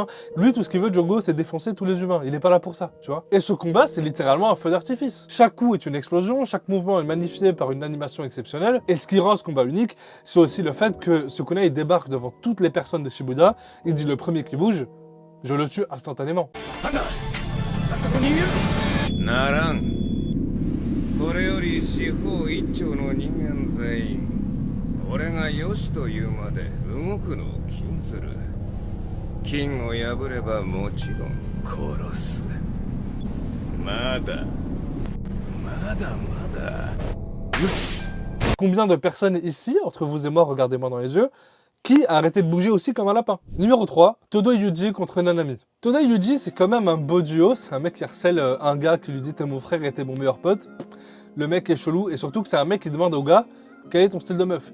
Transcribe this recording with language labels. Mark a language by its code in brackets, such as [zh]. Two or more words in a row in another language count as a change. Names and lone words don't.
[fr] Lui, tout ce qu'il veut, Jogo, c'est défoncer tous les humains. Il est pas là pour ça, tu vois. Et ce combat, c'est littéralement un feu d'artifice. Chaque coup est une explosion, chaque mouvement est magnifié par une animation exceptionnelle. Et ce qui rend ce combat unique, c'est aussi le fait que Sukuna, il débarque devant toutes les personnes de Shibuya. Il dit le premier qui bouge, je le tue instantanément. [ja] ならん。これより四方一丁の人間全員俺がよしというまで動くのを禁ずる。禁を破ればもちろん殺す。まだまだまだ。よし。 [fr] Combien de personnes ici, entre vous et moi, regardez-moi dans les yeux, qui a arrêté de bouger aussi comme un lapin? Numéro 3, Todo Yuji contre Nanami. Todo Yuji, c'est quand même un beau duo, c'est un mec qui harcèle un gars qui lui dit t'es mon frère et t'es mon meilleur pote. Le mec est chelou, et surtout que c'est un mec qui demande au gars quel est ton style de meuf.